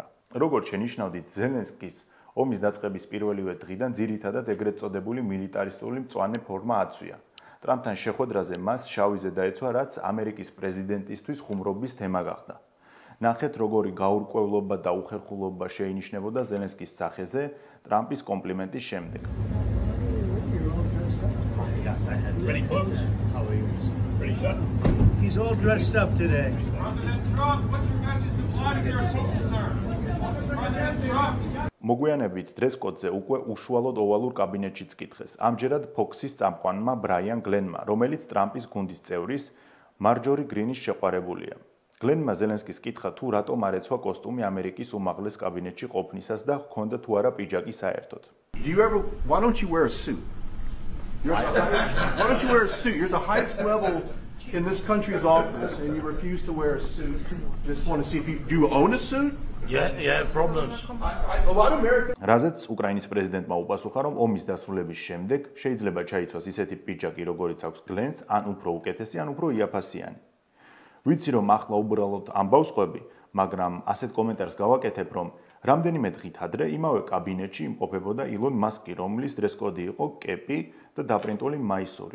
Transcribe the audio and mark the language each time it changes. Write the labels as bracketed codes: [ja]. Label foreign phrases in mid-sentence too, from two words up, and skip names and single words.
[ka] როგორც შენიშნავდით, ზელენსკის ომის დაწყების პირველივე დღიდან ძირითადად ეგრეთ წოდებული მილიტარისტული მწვანე ფორმა აცვია. ტრამპთან შეხვედრაზე მას შავიზე დაეცვა, რაც ამერიკის პრეზიდენტისთვის ხუმრობის თემა გახდა. ნახეთ, როგორი გაურკვევლობა და უხერხულობა შეინიშნებოდა ზელენსკის სახეზე ტრამპის კომპლიმენტის შემდეგ. [en] Pretty close. How are you? Pretty shut. He's all dressed up today. President Trump, what's your message to Vladimir Putin, sir? President Trump. [ka] მოგვიანებით დრეს კოდზე უკვე უშუალოდ ოვალურ კაბინეტშიც კითხეს. ამჯერად Fox-ის წამყვანმა ბრაიან გლენმა, რომელიც ტრამპის გუნდის წევრის მარჯორი გრინის შეყვარებულია. გლენმა ზელენსკის კითხა თუ რატომ არ ეცვა კოსტუმი ამერიკის უმაღლეს კაბინეტში ყოფნისას და ჰქონდა თუ არა პიჯაკი საერთოდ. [en] Why don't you wear a suit? Why don't you wear a suit? You're the highest level in this country's office and you refuse to wear a suit. Just want to see if do you own a suit? Yeah, problems. A lot of Americans. [ka] რაზეც უკრაინის პრეზიდენტმა უპასუხა, რომ ომის დასრულების შემდეგ შეიძლება ჩაიცვას ისეთი პიჯაკი, როგორიც აქვს გლენს, ან უფრო უკეთესი, ან უფრო იაფასიანი. ვიცი, რომ ახლა უბრალოდ ამბავს ყვები, მაგრამ ასეთ კომენტარს გავაკეთებ, რომ რამდენიმე დღით ადრე იმავე კაბინეტში იმყოფებოდა ილონ მასკი, რომლის დრესკოდი იყო კეპი და დაპრინტული მაისური.